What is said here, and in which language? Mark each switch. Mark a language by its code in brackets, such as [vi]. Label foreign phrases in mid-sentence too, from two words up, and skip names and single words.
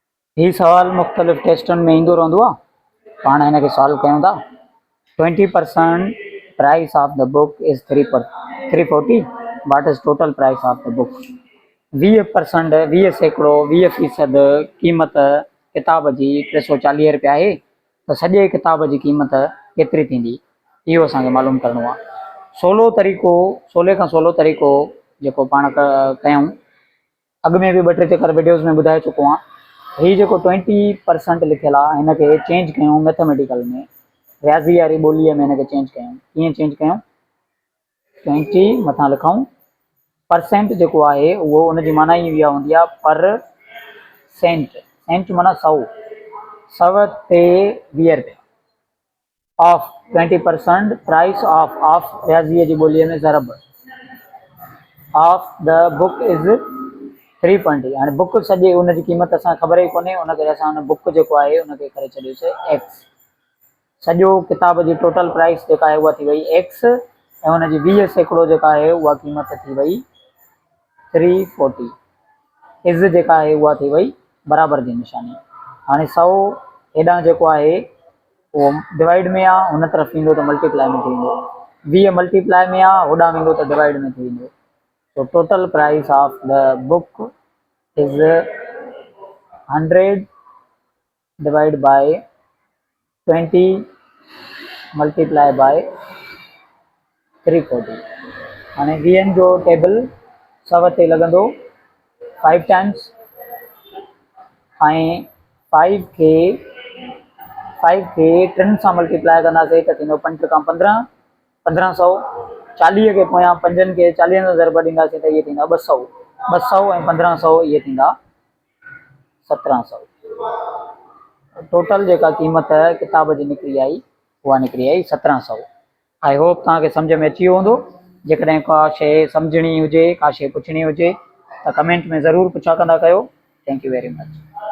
[sd] ही सवाल मुख़्तलिफ़ टेस्टुनि में ईंदो रहंदो आहे। पाण हिन खे सॉल्व कयूं था। [en] 20% price of the book is 340. what is total price of the book. [sd] 20% 20 सैकड़ो 20% क़ीमत किताब जी 340 रुपया आहे, त सॼे किताब जी क़ीमत केतिरी थींदी, इहो असांखे मालूम करिणो आहे। 16 खां 16 तरीक़ो जेको पाण कयूं, अॻु में बि 2-3 चकर वीडियोज़ में ॿुधाए चुको आहियां। ही जेको 20% लिखियल आहे हिन खे चेंज कयूं मैथमेटिकल में, रियाज़ी वारी ॿोलीअ में हिन खे चेंज कयूं। कीअं चेंज कयूं? 20 मथां लिखूं परसेंट जेको आहे उहो उनजी माना ई इहा हूंदी आहे [en] per cent. [sd] सेंट माना 100 ते 20 रुपया। [en] of 20% price of [sd] रियाज़ीअ जी ॿोलीअ में ज़रब [en] of the book is 320. [sd] हाणे बुक सॼी उनजी क़ीमत असांखे ख़बर ई कोन्हे, उन करे असां हुन बुक जेको आहे उनखे करे छॾियोसीं एक्स। सॼो किताब जी [en] total price [sd] जेका आहे उहा थी वई एक्स, ऐं हुनजी 20 सैकड़ो जेका आहे उहा क़ीमत थी वई 340। इज़ जेका आहे उहा थी वई बराबरि जी निशानी। हाणे 100 हेॾां जेको आहे उहो डिवाइड में आहे, हुन तरफ़ ईंदो त मल्टीप्लाई में थी वेंदो। 20 मल्टीप्लाई में आहे, होॾां वेंदो त डिवाइड में थी वेंदो। [en] So total price of the book is 100 divided by 20 multiply by 340। [sd] हाणे 20 जो टेबल 100 ते लॻंदो 5 टाइम्स, ऐं 5 खे 3 सां मल्टीप्लाई कंदासीं त थींदो 5 खां 15 1500। 40 खे पोयां 5 खे 40 सां ज़रब ॾींदासीं त इहे थींदा 200। 200 ऐं 1500 इहे थींदा 1700। टोटल जेका क़ीमत किताब जी निकिरी आई उहा निकिरी आई 1700। [en] I hope [sd] तव्हांखे सम्झ में अची वियो हूंदो। जेकॾहिं का शइ सम्झणी हुजे, का शइ पुछणी हुजे त कमेंट में ज़रूरु पुछा कंदा कयो। [en] thank you very much.